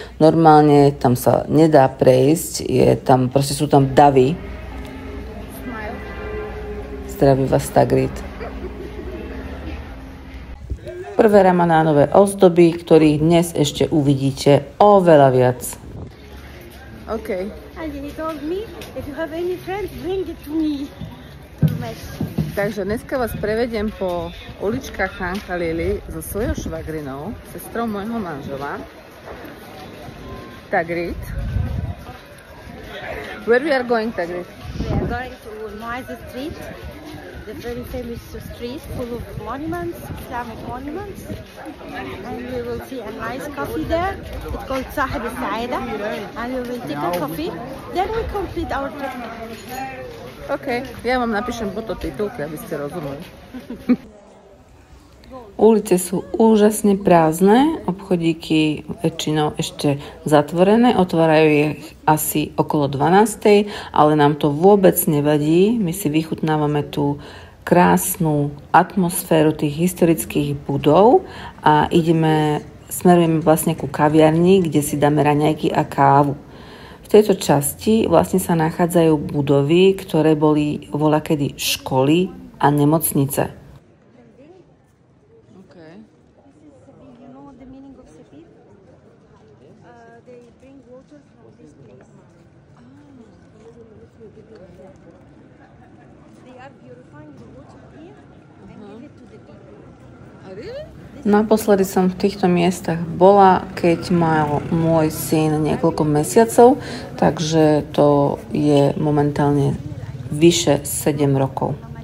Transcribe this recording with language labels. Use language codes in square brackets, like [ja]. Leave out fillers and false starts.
[sk] Normálne tam sa nedá prejsť, proste sú tam davy. Zdraví vás Tagrit. Prvé ramadánové ozdoby, ktorých dnes ešte uvidíte oveľa viac. OK. [en] And he told me, if you have any friends, bring it to me. [sk] Takže dneska vás prevediem po uličkách Chan Khalili so svojou švagrinou, sestrou môjho manžela, Tagrit. [en] Where we are going, Tagrit? We are going to Muaz Street, the very famous street full of monuments, Islamic monuments. And we will see a nice coffee there. It's called Sahib al-Saida. And we will take a coffee. Then we complete our trip. [sk] OK, ja vám napíšem potom titulky, aby ste rozumeli. Ulice sú úžasne prázdne, obchodíky väčšinou ešte zatvorené, otvárajú ich asi okolo 12, ale nám to vôbec nevadí. My si vychutnávame tú krásnu atmosféru tých historických budov a smerujeme vlastne ku kaviarni, kde si dáme raňajky a kávu. V tejto časti vlastne sa nachádzajú budovy, ktoré boli voľakedy školy a nemocnice. Okay. [en] You know the meaning of Sepid? They bring water from this place. They are purifying the water here and give it to the people. Really? [sk] Naposledy som v týchto miestach bola, keď mal môj syn niekoľko mesiacov, takže to je momentálne vyše 7 rokov.